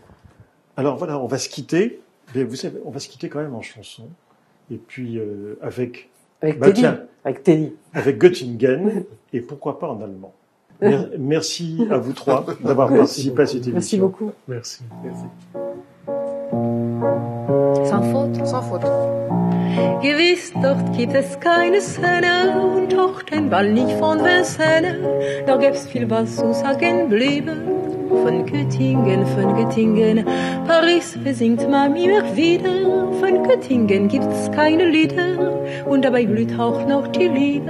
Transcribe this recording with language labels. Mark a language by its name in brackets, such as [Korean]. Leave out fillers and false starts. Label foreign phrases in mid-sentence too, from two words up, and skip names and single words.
[French] Alors voilà, on va se quitter. Mais vous savez, on va se quitter quand même en chanson. Et puis avec Teddy. Avec Teddy. Avec Göttingen et pourquoi pas en allemand. Merci à vous trois d'avoir participé à cette émission. Merci beaucoup. Merci. Sans faute. Sans faute. [German] Gewiss, dort gibt es keine Szene und auch den Ball nicht von Vincennes. Da gäb's viel was zu sagen blieben. Von Göttingen, Paris besingt man immer wieder. Von Göttingen gibt's keine Lieder und dabei blüht auch noch die Liebe.